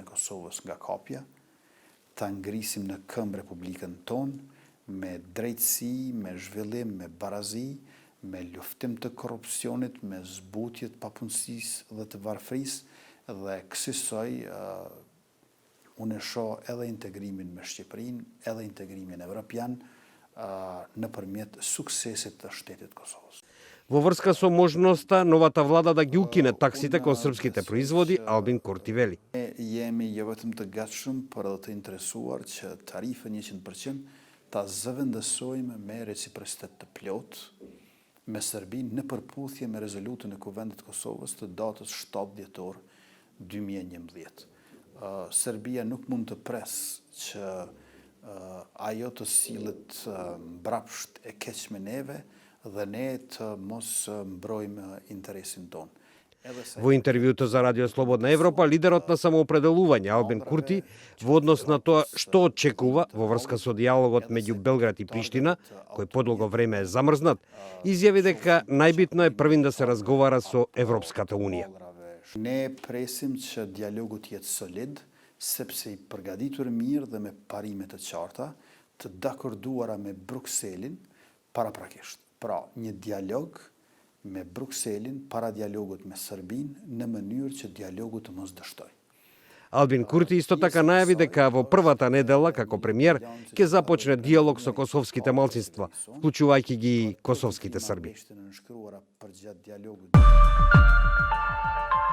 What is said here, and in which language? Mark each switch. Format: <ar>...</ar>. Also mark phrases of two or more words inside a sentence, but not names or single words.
<sq>Kosovës nga kapja, ta ngrisim në këmbë Republikën tonë me drejtësi, me zhvillim, me barazi, me luftim të korrupsionit, me zbutje të papunësisë dhe të varfërisë dhe kësaj unë e shoh edhe integrimin me Shqipërinë, edhe integrimin evropian nëpërmjet suksesit të shtetit Kosovës.</sq> <mk>Во врска со можноста новата влада да ги укине таксите кон српските производи, Албин Курти вели.</mk> <sq>Jemi jo vetëm të gatshëm, por edhe të interesuar që tarifën 100% ta zëvendësojmë me reciprocitet të plot me Serbinë në përputhje me rezolutën e Kuvendit të Kosovës të datës 7 dhjetor 2011. Serbia nuk mund të presë që ajo të sillet mbrapsht e keq me neve dhe ne të mos mbrojmë interesin tonë.</sq> <mk>Во интервјуто за Радио Слободна Европа, лидерот на самоопределување Албин Курти во однос на тоа што очекува во врска со диалогот меѓу Белград и Приштина, кој подолго време е замрзнат, изјави дека најбитно е првин да се разговара со Европската Унија.</mk> <sq>Ne presim që dialogu të jetë solid, sepse i përgatitur mirë dhe me parime të qarta, të dakorduara me Brukselin paraprakisht. Pra, një dialog me Brukselin para dialogut me Serbinë në mënyrë që dialogu të mos dështoj.</sq> <mk>Албин Курти исто така најави дека во првата недела како премиер ќе започне диалог со косовските малцинства, вклучувајќи ги и косовските срби.</mk>